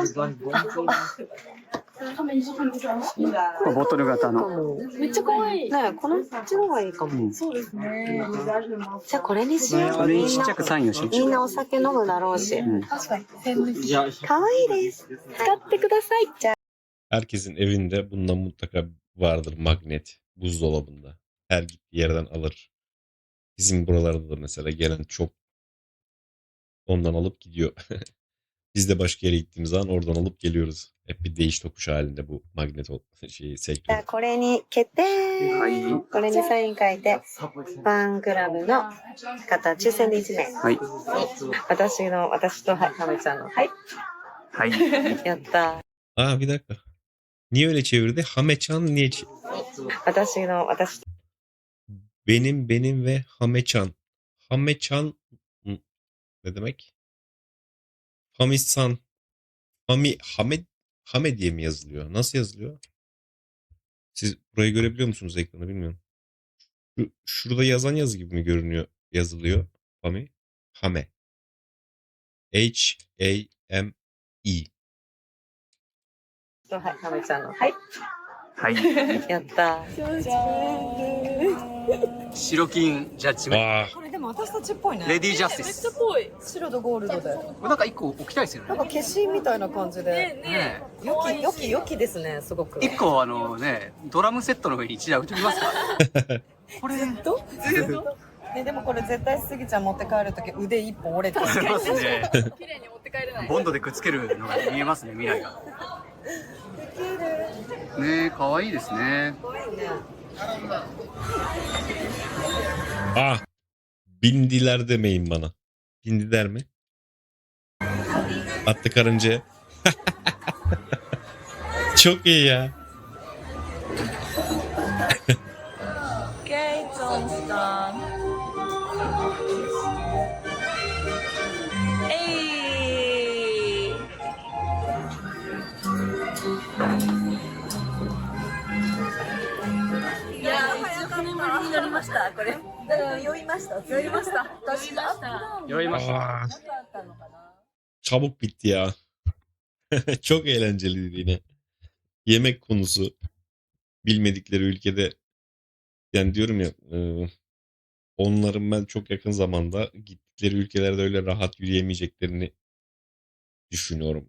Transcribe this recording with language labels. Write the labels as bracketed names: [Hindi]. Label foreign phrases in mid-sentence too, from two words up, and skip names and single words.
[Japanese] ボトル型の。めっちゃ可愛いねこのこっちの方がいいかも、そうですねじゃあこれにしようこれにちっちゃくサインをしましょう。みんなお酒飲むだろうし、確かに。可愛いです使ってくださいじゃあ [Turkish] Herkesin evinde bundan mutlaka vardır magnet buzdolabında. Her gittiği yerden alır. Bizim buralarda da mesela gelen çok ondan alıp gidiyor. Biz de başka yere gittiğimiz zaman oradan alıp geliyoruz. Hep bir değiş tokuş halinde bu magnet [Japanese] じゃ [Turkish] sektörü. [Japanese] あこれに決定、これにサイン書いてファンクラブの方抽選で1名はい。私とはい亀ちゃんのはいはい。やった [Turkish] Aa bir dakika. Niye öyle çevirdi? Hameçan niye [Japanese] 私 [Turkish] benim ve Hameçan. Hameçan ne demek? Hamisan. Hame diye mi yazılıyor? Nasıl yazılıyor? Siz burayı görebiliyor musunuz ekranı bilmiyorum. Şurada yazan yazı gibi mi görünüyor? Yazılıyor. Hame. Hame. H-A-M-E. [Japanese] とはい亀ちゃんのはいはい。やった白金ジャッジメン Aa, これでも私たちっぽいねト。レディージャスティス。ぽい白とゴールドでこれなんか一個置きたいですよね。なんか消しみたいな感じでね良きですねすごく一個ね、ドラムセットの上に一台置いてみますか？これね。でもこれ絶対スギちゃん持って帰るとき腕一本折れてるありますね。綺麗に持って帰れない。ボンドでくっつけるのが見えますね、未来が。ねえ、可愛いですね。 [Turkish] bindiler demeyin bana. Bindiler mi? Attı karıncaya. Çok iyi ya. [English] Okay, it's almost done. Hey! [Japanese] いやー、1年ぶりに乗りました、これ。酔いました。酔いました。私が。酔いました。 [Turkish] Aa, çabuk bitti ya. Çok eğlenceliydi yine. Yemek konusu. Bilmedikleri ülkede. Yani diyorum ya onların ben çok yakın zamanda gittikleri ülkelerde öyle rahat yürüyemeyeceklerini düşünüyorum.